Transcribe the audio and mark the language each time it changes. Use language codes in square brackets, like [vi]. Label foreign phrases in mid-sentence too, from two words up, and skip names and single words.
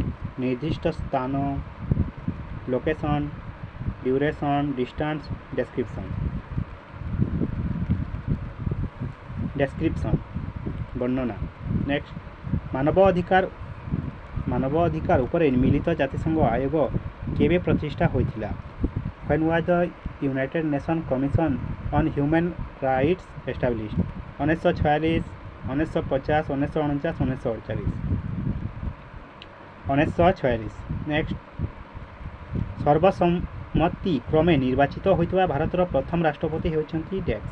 [or] ନିର୍ଦ୍ଦିଷ୍ଟ ସ୍ଥାନ, [en] location, duration, distance, description? [or] ଡେସ୍କ୍ରିପସନ୍, ବର୍ଣ୍ଣନା। ନେକ୍ସଟ, ମାନବ ଅଧିକାର ଉପରେ ମିଳିତ ଜାତିସଂଘ ଆୟୋଗ କେବେ ପ୍ରତିଷ୍ଠା ହୋଇଥିଲା? [en] When was the United Nations Commission on Human Rights established? 1946, 1950, 1949, 1948? 1946। [or] ନେକ୍ସଟ, ସର୍ବସମ୍ମତି କ୍ରମେ ନିର୍ବାଚିତ ହୋଇଥିବା ଭାରତର ପ୍ରଥମ ରାଷ୍ଟ୍ରପତି ହେଉଛନ୍ତି ଡ୍ୟାକ୍ସ?